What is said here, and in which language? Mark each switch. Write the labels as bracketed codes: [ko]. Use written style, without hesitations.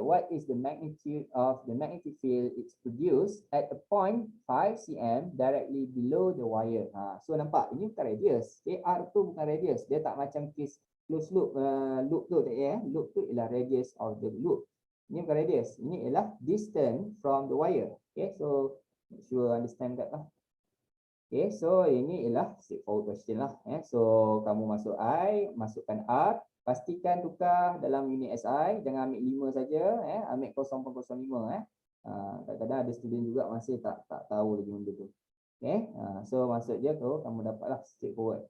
[en] What is the magnitude of the magnetic field it's produced at a point 5 cm directly below the wire? [ms] So nampak, ini bukan radius. Okay, R tu bukan radius. Dia tak macam case close loop, loop tu loop tu ialah [en] radius of the loop. [ms] Ini bukan radius. Ini ialah [en] distance from the wire. Okay, so make sure understand that lah. Okay, so [ms] ini ialah [en] straightforward question lah. [ms] So kamu masuk I, masukkan R, pastikan tukar dalam unit SI, jangan ambil 5 saja, ambil 0.05. Kadang-kadang ada student juga masih tak tahu lagi benda tu. Okay, so masuk je tu, kamu dapatlah straightforward.